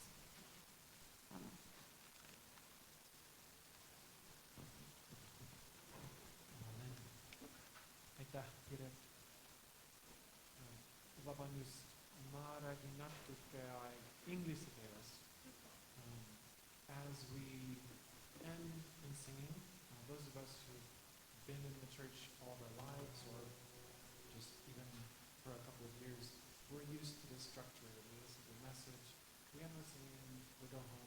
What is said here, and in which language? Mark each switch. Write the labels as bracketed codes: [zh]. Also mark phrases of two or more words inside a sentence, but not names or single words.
[et] Amen. Aitäh, Piret. Vabandust, ma räägin natuke inglise keeles. [en] As we end in singing, those of us who've been in the church all our lives or just even for a couple of years, we're used to this structure. We listen to the message, we end the singing, we go home.